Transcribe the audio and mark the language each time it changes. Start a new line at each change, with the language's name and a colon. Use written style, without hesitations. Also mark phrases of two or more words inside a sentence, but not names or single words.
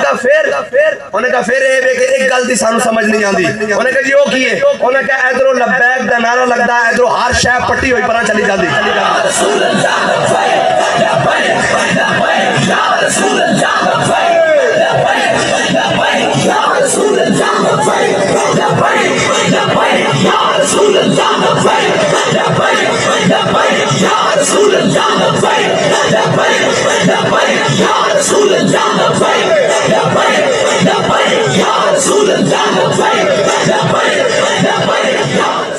Punjabi: انہاں کہا پھر اے کہ ایک گل دی سانو سمجھ نہیں آندی. انہاں کہا جی او کی ہے, انہاں کہا ادھروں لبیک دا نعرہ لگدا ہے, ادھروں ہر شے پٹی ہوئی پراں چلی جاندی.
Arabic: رسول اللہ لبیک لبیک لبیک یا رسول اللہ لبیک لبیک لبیک یا رسول اللہ لبیک لبیک لبیک یا رسول اللہ لبیک لبیک لبیک یا رسول اللہ لبیک لبیک لبیک یا رسول اللہ لبیک لبیک لبیک یا رسول اللہ لبیک لبیک لبیک یا.